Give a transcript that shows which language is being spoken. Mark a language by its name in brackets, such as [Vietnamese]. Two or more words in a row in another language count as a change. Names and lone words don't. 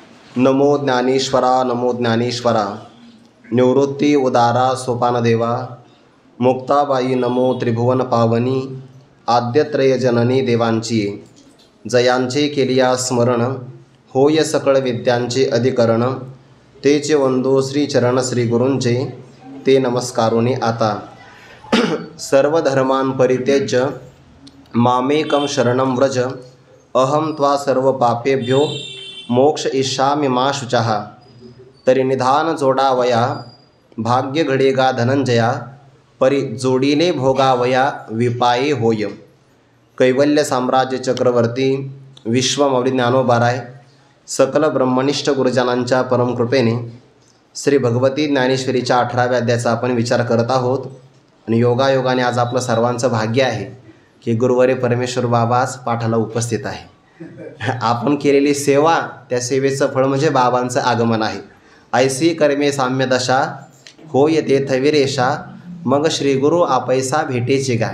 [Marathi] नमो ज्ञानेश्वरा नमो ज्ञानेश्वरा निवृत्ती उदारा सोपानदेवा मुक्ताबाई नमो त्रिभुवन पावनी आद्यत्रय जननी देवांची जयांचे केलिया स्मरण होय सकळ विद्यांचे अधिकरण तेचे वंदो श्रीचरण श्री गुरूंचे ते नमस्कारोनी आता [Sanskrit] सर्व धर्मान् परित्यज्य मामेकं शरणं व्रज अहं त्वा सर्व पापेभ्यो मोक्ष इष्यामि मा शुचः। [Marathi] तरी निधान जोडावया भाग्य घडेगा धनंजया परी जोडीने भोगावया विपाये होय। कैवल्य साम्राज्य चक्रवर्ती विश्वमौली ज्ञानोबाराय सकल ब्रह्मनिष्ठ गुरुजनांच्या परमकृपेने श्री भगवती ज्ञानेश्वरीच्या 18व्या अध्यायाचा आपण विचार करत आहोत। आणि योगायोगाने आज आपलं सर्वांचं भाग्य आहे की गुरुवारी परमेश्वर बाबाच पाठाला उपस्थित आहे। आपण केलेली सेवा त्या सेवेचं फळ म्हणजे बाबांचं आगमन आहे। ऐसी कर्मे साम्य दशा होय तेथ विरेशा मग श्री गुरु आपैसा भेटेचे गा।